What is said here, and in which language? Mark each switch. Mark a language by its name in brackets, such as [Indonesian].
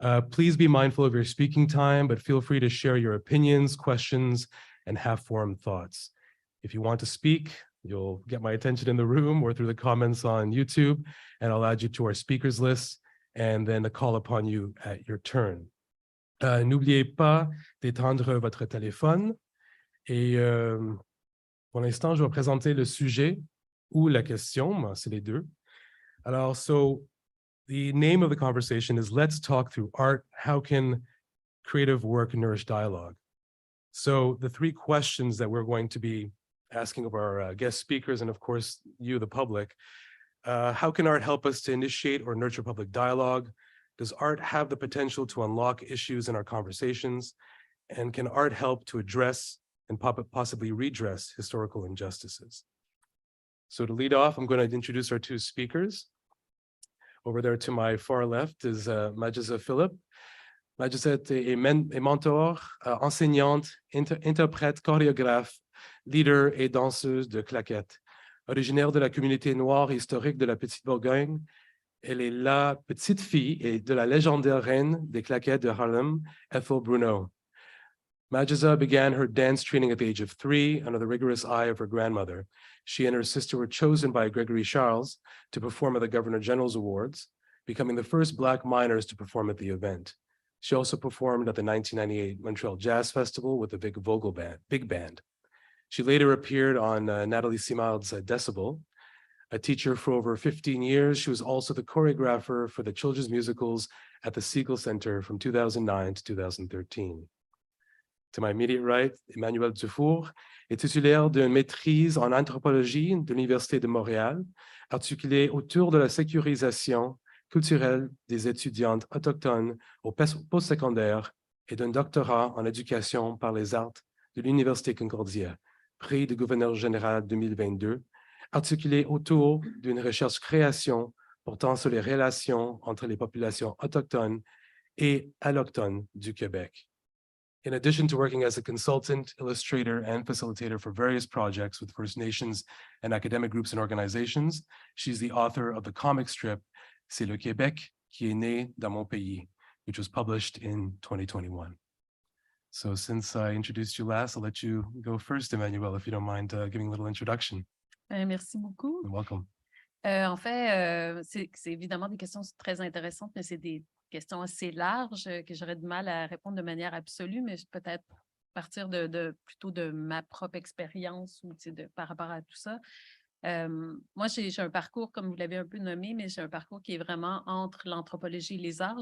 [English] Please be mindful of your speaking time, but feel free to share your opinions, questions, and half-formed thoughts. If you want to speak, you'll get my attention in the room or through the comments on YouTube, and I'll add you to our speakers list, and then call upon you at your turn. [French] N'oubliez pas d'éteindre votre téléphone. Et pour l'instant, je vais présenter le sujet ou la question, c'est les deux. [English] Alors, the name of the conversation is Let's Talk Through Art. How can creative work nourish dialogue? So the three questions that we're going to be asking of our guest speakers, and of course, you, the public, how can art help us to initiate or nurture public dialogue? Does art have the potential to unlock issues in our conversations? And can art help to address and possibly redress historical injustices? So to lead off, I'm going to introduce our two speakers. Over there to my far left is Majiza Philip. [French] Majiza est mentor, enseignante, interprète, chorégraphe, leader et danseuse de claquettes. Originaire de la communauté noire historique de la Petite Bourgogne, elle est la petite fille et de la légendaire reine des claquettes de Harlem, Ethel Bruneau. [English] Majiza began her dance training at the age of 3 under the rigorous eye of her grandmother. She and her sister were chosen by Gregory Charles to perform at the Governor General's Awards, becoming the first Black minors to perform at the event. She also performed at the 1998 Montreal Jazz Festival with the Big Band. She later appeared on Nathalie Simard's Decibel. A teacher for over 15 years, she was also the choreographer for the children's musicals at the Siegel Center from 2009 to 2013. To my immediate right, [French] Emanuelle Dufourwe est titulaire d'une maîtrise en anthropologie de l'Université de Montréal, articulée autour de la sécurisation culturelle des étudiantes autochtones au postsecondaire et d'un doctorat en éducation par les arts de l'Université Concordia, prix du gouverneur général 2022, articulé autour d'une recherche-création portant sur les relations entre les populations autochtones et allochtones du Québec. [English] In addition to working as a consultant, illustrator, and facilitator for various projects with First Nations and academic groups and organizations, she's the author of the comic strip C'est le Québec qui est né dans mon pays, which was published in 2021. So since I introduced you last, I'll let you go first, Emanuelle, if you don't mind giving a little introduction. [French] Merci beaucoup. [English] You're welcome. [French] En fait, c'est évidemment des questions très intéressantes, mais c'est des questions assez larges que j'aurais du mal à répondre de manière absolue, mais peut-être partir plutôt de ma propre expérience ou par rapport à tout ça. Moi, j'ai un parcours, comme vous l'avez un peu nommé, mais j'ai un parcours qui est vraiment entre l'anthropologie et les arts.